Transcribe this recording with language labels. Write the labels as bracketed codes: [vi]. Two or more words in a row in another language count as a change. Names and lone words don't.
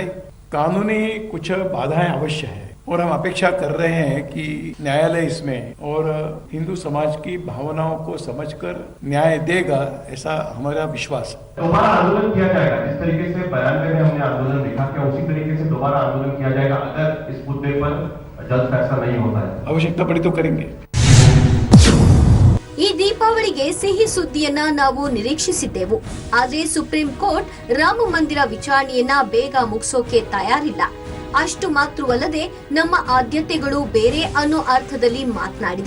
[hi] कानूनी कुछ बाधाएं अवश्य है और हम अपेक्षा कर रहे हैं कि न्यायालय इसमें और हिंदू समाज की भावनाओं को समझकर न्याय देगा, ऐसा हमारा विश्वास है। दोबारा आंदोलन किया जाएगा, जिस तरीके से 92 में हमने आंदोलन देखा, क्या उसी तरीके से दोबारा आंदोलन किया जाएगा अगर इस मुद्दे पर जल्द फैसला नहीं होता है? आवश्यकता पड़ी तो करेंगे। [kn] ಈ ದೀಪಾವಳಿಗೆ ಸಿಹಿ ಸುದ್ದಿಯನ್ನ ನಾವು ನಿರೀಕ್ಷಿಸಿದ್ದೆವು. ಆದ್ರೆ ಸುಪ್ರೀಂ ಕೋರ್ಟ್ ರಾಮ ಮಂದಿರ ವಿಚಾರಣೆಯನ್ನ ಬೇಗ ಮುಗಿಸೋಕೆ ತಯಾರಿಲ್ಲ. ಅಷ್ಟು ಮಾತ್ರವಲ್ಲದೆ ನಮ್ಮ ಆದ್ಯತೆಗಳು ಬೇರೆ ಅನ್ನೋ ಅರ್ಥದಲ್ಲಿ ಮಾತನಾಡಿದೆ.